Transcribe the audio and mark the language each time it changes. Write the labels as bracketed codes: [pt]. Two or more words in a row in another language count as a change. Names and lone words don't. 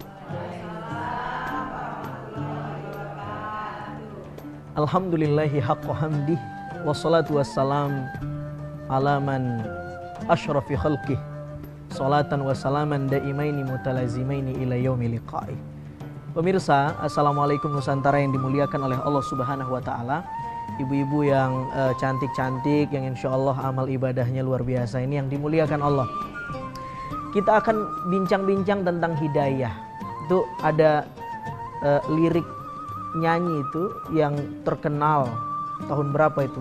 [ar] الحمد لله حق حمده، والصلاة والسلام على من أشرف خلقه، صلاة وسلاما دائمين متلازمين إلى يوم اللقاء. [id] Pemirsa, Assalamualaikum Nusantara yang dimuliakan oleh Allah [ar] سبحانه وتعالى. [id] Ibu-ibu yang cantik-cantik, yang [ar] إن شاء الله [id] amal ibadahnya luar biasa, ini yang dimuliakan Allah. Kita akan bincang-bincang tentang hidayah. Itu ada lirik nyanyi itu yang terkenal tahun berapa itu?